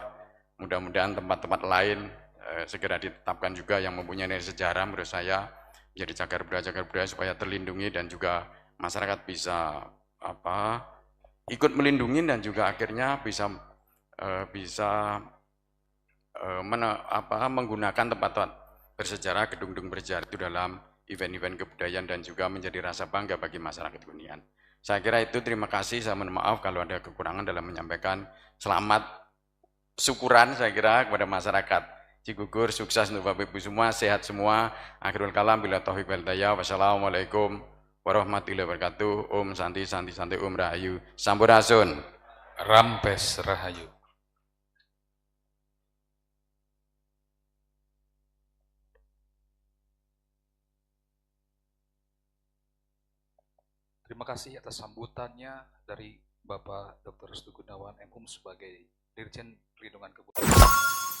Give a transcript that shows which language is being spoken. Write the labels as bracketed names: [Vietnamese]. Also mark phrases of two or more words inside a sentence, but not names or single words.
[Indonesian] Mudah-mudahan tempat-tempat lain segera ditetapkan juga yang mempunyai nilai sejarah, menurut saya menjadi cagar budaya supaya terlindungi, dan juga masyarakat bisa ikut melindungi, dan juga akhirnya bisa menggunakan tempat-tempat bersejarah, gedung-gedung bersejarah itu dalam event-event kebudayaan, dan juga menjadi rasa bangga bagi masyarakat Kuningan. Saya kira itu, terima kasih. Saya mohon maaf kalau ada kekurangan dalam menyampaikan. Selamat syukuran saya kira kepada masyarakat Cigugur, sukses untuk Bapak Ibu semua, sehat semua. [Arabic] آخر الكلام، بالله التوفيق والهداية. والسلام عليكم ورحمة الله وبركاته. [Balinese] Om Santi Santi Santi Om Rahayu. [Sundanese] Sampurasun. Rampes Rahayu. [Indonesian] Terima kasih atas sambutannya dari Bapak Dr. Restu Gunawan MHum sebagai Dirjen Perlindungan Kebudayaan.